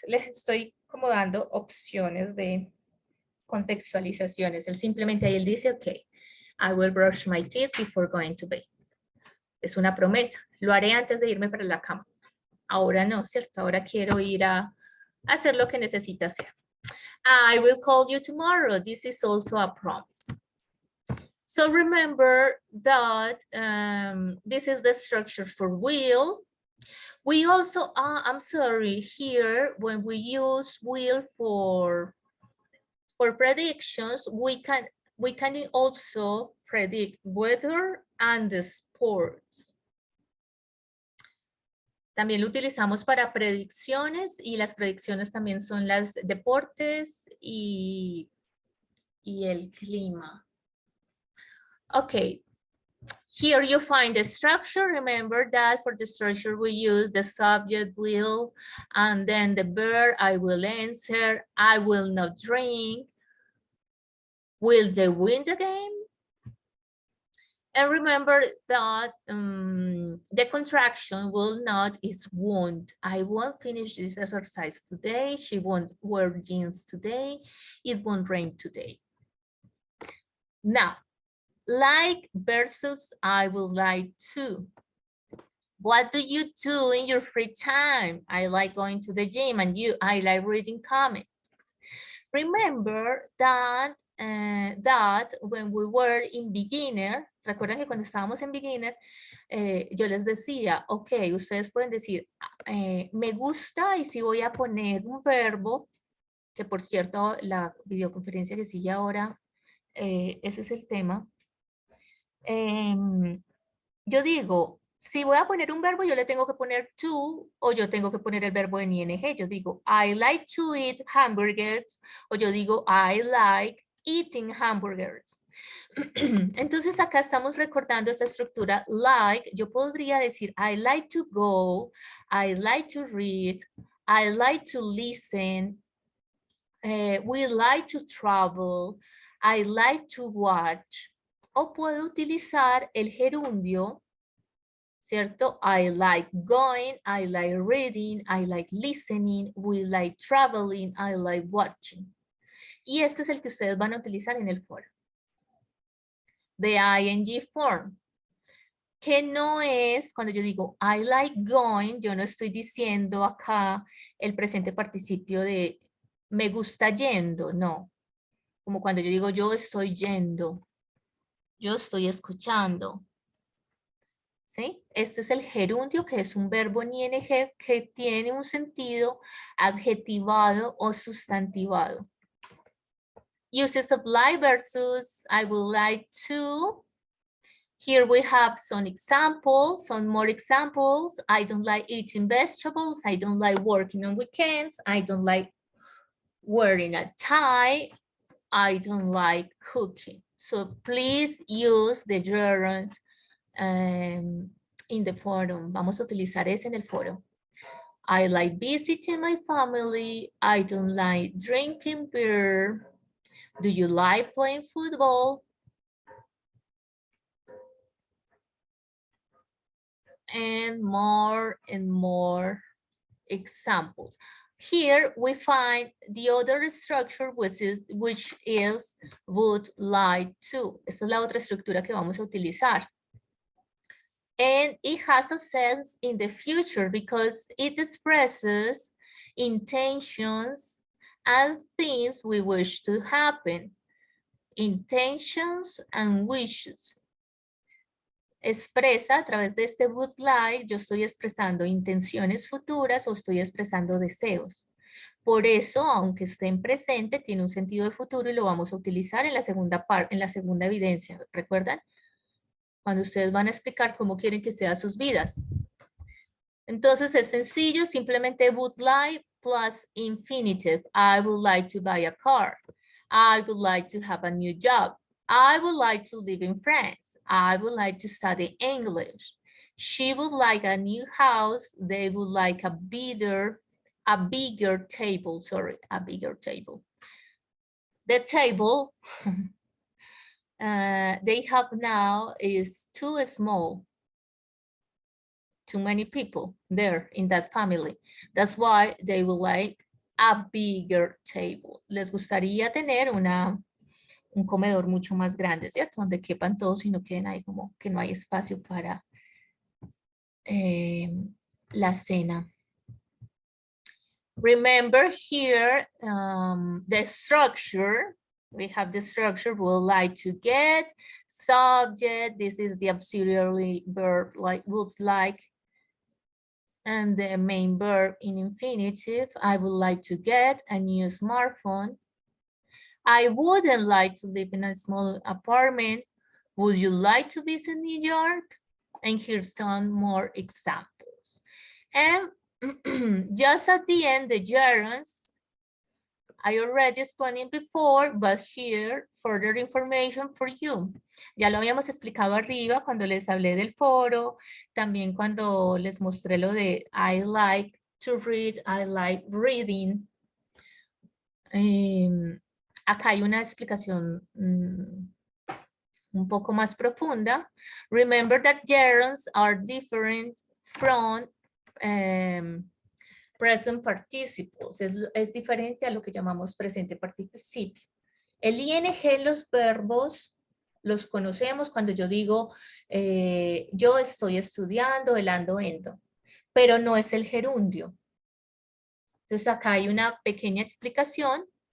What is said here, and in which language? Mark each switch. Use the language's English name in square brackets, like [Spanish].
[Spanish] Les estoy como dando opciones de contextualizaciones. Él simplemente ahí él dice, [English] ok, I will brush my teeth before going to bed. [Spanish] Es una promesa. Lo haré antes de irme para la cama. Ahora no, ¿cierto? Ahora quiero ir a hacer lo que necesita hacer. [English] I will call you tomorrow. This is also a promise. So remember that this is the structure for will. We also, I'm sorry, here when we use will for predictions, we can also predict weather and the sports. [Spanish] También lo utilizamos para predicciones y las predicciones también son las deportes y el clima. [English] Okay, here you find the structure. Remember that for the structure we use the subject will and then the verb I will answer, I will not drink. Will they win the game? And remember that the contraction will not is won't. I won't finish this exercise today. She won't wear jeans today. It won't rain today. Now, like versus I would like to. What do you do in your free time? I like going to the gym, and you, I like reading comics. Remember that when we were in beginner, [Spanish] recuerden que cuando estábamos en beginner, yo les decía, ok, ustedes pueden decir, me gusta, y si voy a poner un verbo, que por cierto, la videoconferencia que sigue ahora, ese es el tema. Yo digo, Si voy a poner un verbo, yo le tengo que poner to o yo tengo que poner el verbo en ing. Yo digo, [English] I like to eat hamburgers [Spanish] o yo digo, [English] I like eating hamburgers. [Spanish] Entonces acá estamos recordando esa estructura like. Yo podría decir, [English] I like to go, I like to read, I like to listen, we like to travel, I like to watch. [Spanish] O puedo utilizar el gerundio, ¿cierto? [English] I like going, I like reading, I like listening, we like traveling, I like watching. [Spanish] Y este es el que ustedes van a utilizar en el foro. [English] The ing form. [Spanish] Que no es, cuando yo digo [English] I like going, [Spanish] yo no estoy diciendo acá el presente participio de me gusta yendo, no. Como cuando yo digo yo estoy yendo, yo estoy escuchando. ¿Sí? Este es el gerundio, que es un verbo en ing que tiene un sentido adjetivado o sustantivado. [English] Uses of like versus I would like to. Here we have some examples, some more examples. I don't like eating vegetables. I don't like working on weekends. I don't like wearing a tie. I don't like cooking. So please use the gerund in the forum. [Spanish] Vamos a utilizar ese en el foro. [English] I like visiting my family. I don't like drinking beer. Do you like playing football? And more examples. Here we find the other structure which is would like to. [Spanish] Esta es la otra estructura que vamos a utilizar. [English] And it has a sense in the future because it expresses intentions and things we wish to happen. Intentions and wishes. [Spanish] Expresa a través de este would like, yo estoy expresando intenciones futuras o estoy expresando deseos. Por eso, aunque esté en presente, tiene un sentido de futuro y lo vamos a utilizar en la segunda parte, en la segunda evidencia. ¿Recuerdan? Cuando ustedes van a explicar cómo quieren que sean sus vidas. Entonces es sencillo, simplemente would like plus infinitive. [English] I would like to buy a car. I would like to have a new job. I would like to live in France. I would like to study English. She would like a new house. They would like a bigger table, sorry, a bigger table. The table they have now is too small. Too many people there in that family. That's why they would like a bigger table. [Spanish] Les gustaría tener un comedor mucho más grande, ¿cierto? Donde quepan todos y no queden ahí como que no hay espacio para la cena. [English] Remember here the structure. We have the structure, would like to get, subject, this is the auxiliary verb like would like, and the main verb in infinitive, I would like to get a new smartphone. I wouldn't like to live in a small apartment. Would you like to visit New York? And here's some more examples. And just at the end, the gerunds, I already explained it before, but here, further information for you. [Spanish] Ya lo habíamos explicado arriba cuando les hablé del foro, también cuando les mostré lo de [English] I like to read, I like reading. [Spanish] Acá hay una explicación un poco más profunda. [English] Remember that gerunds are different from present participles. [Spanish] Es diferente a lo que llamamos presente participio. El ing en los verbos los conocemos cuando yo digo yo estoy estudiando, el ando, endo, pero no es el gerundio. Entonces acá hay una pequeña explicación.